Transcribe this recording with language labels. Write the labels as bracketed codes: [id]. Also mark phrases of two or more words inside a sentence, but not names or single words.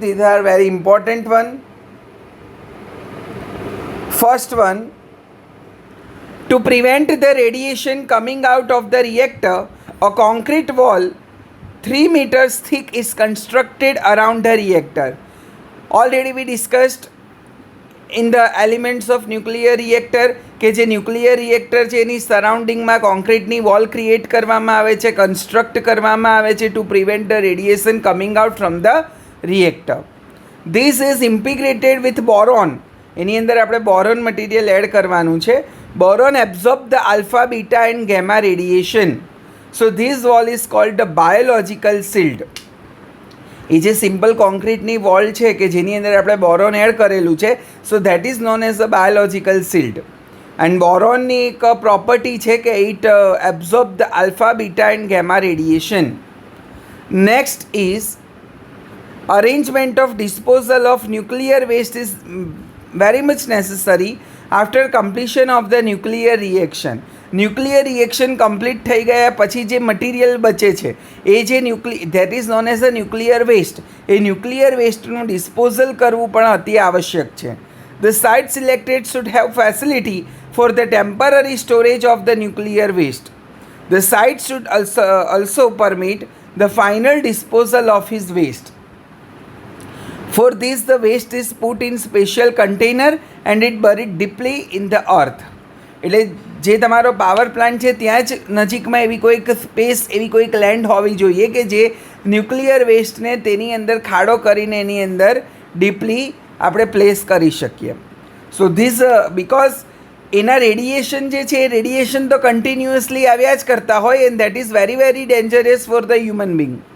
[en] These are very important one. First one, to prevent the radiation coming out of the reactor, a concrete wall 3 meters thick is constructed around the reactor. Already we discussed in the elements of nuclear reactor [gu] કે જે ન્યુક્લિયર રિએક્ટર છે એની સરાઉન્ડિંગમાં કોન્ક્રીટની વોલ ક્રિએટ કરવામાં આવે છે, [en] કન્સ્ટ્રક્ટ કરવામાં આવે છે to prevent the radiation coming out from the reactor. This is impregnated with boron. [gu] એની અંદર આપણે [en] boron material add [gu] કરવાનું છે. [en] boron absorb the alpha, beta and gamma radiation. So this wall is called the biological shield. [gu] એ જે સિમ્પલ કોન્ક્રીટની વોલ છે કે જેની અંદર આપણે બોરોન એડ કરેલું છે, [en] so that is known as a biological shield. and [gu] બોરોનની એક પ્રોપર્ટી છે કે [en] it absorb the alpha, beta and gamma radiation. Next is arrangement of disposal of nuclear waste is very much necessary after completion of the nuclear reaction. nuclear reaction [gu] કમ્પ્લીટ થઈ ગયા પછી જે મટીરિયલ બચે છે એ જે [en] that is known as a nuclear waste, [gu] એ ન્યુક્લિયર વેસ્ટનું ડિસ્પોઝલ કરવું પણ અતિ આવશ્યક છે. [en] The site selected should have facility for the temporary storage of the nuclear waste. The site should also permit the final disposal of his waste. For this, the waste is put in special container and it buried deeply in the earth. [gu] એટલે જે તમારો [en] power plant [gu] છે ત્યાં જ નજીકમાં એવી કોઈક સ્પેસ, એવી કોઈક લેન્ડ હોવી જોઈએ કે જે ન્યુક્લિયર વેસ્ટને તેની અંદર ખાડો કરીને એની અંદર ડીપલી આપણે પ્લેસ કરી શકીએ. [en] So this because [gu] એના રેડિયેશન જે છે એ રેડિયેશન તો કન્ટિન્યુઅસલી આવ્યા જ કરતા હોય, [en] and that is very very dangerous for the human being.